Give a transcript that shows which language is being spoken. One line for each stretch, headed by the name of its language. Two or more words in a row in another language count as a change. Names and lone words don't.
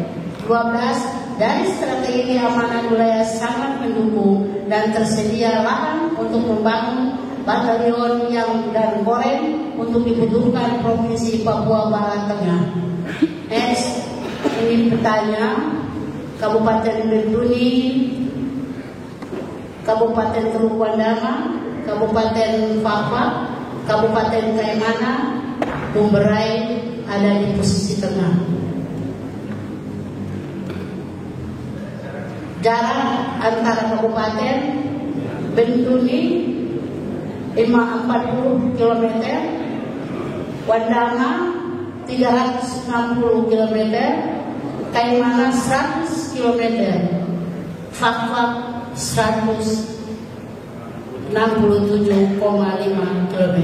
Indonesian: 12. Dari strategi keamanan wilayah sangat mendukung dan tersedia lahan untuk membangun batalion dan korem untuk dibutuhkan Provinsi Papua Barat Tengah. Next, ini petanya Kabupaten Bentuni, Kabupaten Teluk Wandama, Kabupaten Fakfa, Kabupaten Kaimana, Bumberai ada di posisi tengah. Jarak antara kabupaten Bentuni 540 km, Wandama 360 km, Kaimana 100 km, Fakfa 167,5 km.